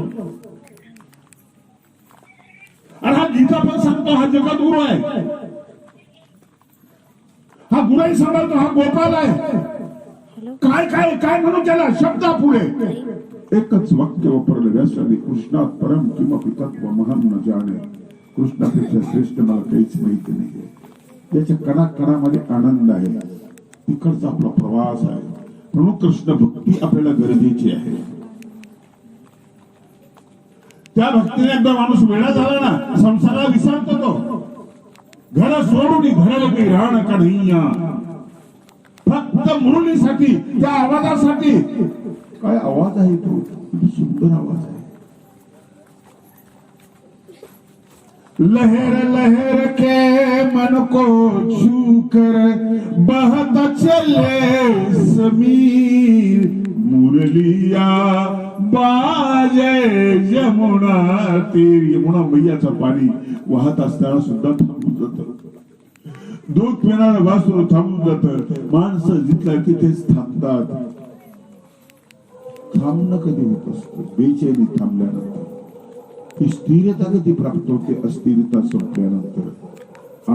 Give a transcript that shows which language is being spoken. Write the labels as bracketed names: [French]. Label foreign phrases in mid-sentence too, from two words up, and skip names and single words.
[Marathi] अरे हा गीता पण सांगतो, हा जगद्गुरु आहे. हा गुराई सांभाळतो, हा गोपाल आहे. काय काय काय म्हणून त्याला शब्द पुढे एकच वाक्य वापरलं व्यासाने, [Sanskrit] कृष्णात परम किमपि तत्व महं न जाणे. [Marathi] कृष्णापेक्षा श्रेष्ठ मला काहीच माहिती नाही. याच्या कणाकणामध्ये आनंद आहे. तिकडचा आपला प्रवास आहे. म्हणून कृष्ण भक्ती आपल्याला गरजेची आहे. त्या भक्तीने एकदा माणूस वेळा झाला ना, संसाराला विसरतो तो. घर सोडून घराला काही राहणं का नाही, फक्त मुरलीसाठी, त्या आवाजासाठी. काय आवाज आहे तो, किती सुंदर आवाज आहे. [Hindi] लहर लहर के मन को छू कर बहता चले समीर, मुरलिया बाजे यमुना तीर. [Marathi] यमुना मैयाचं पाणी वाहत असताना सुद्धा थांबून जात. दूध पिणारं वासरू थांबून जात. माणसं जिथल्या तिथेच थांबतात. थांबणं कधी होत असतं, बेचैनी थांबल्यानंतर. ही स्थिरता कधी प्राप्त होते, अस्थिरता संपल्यानंतर.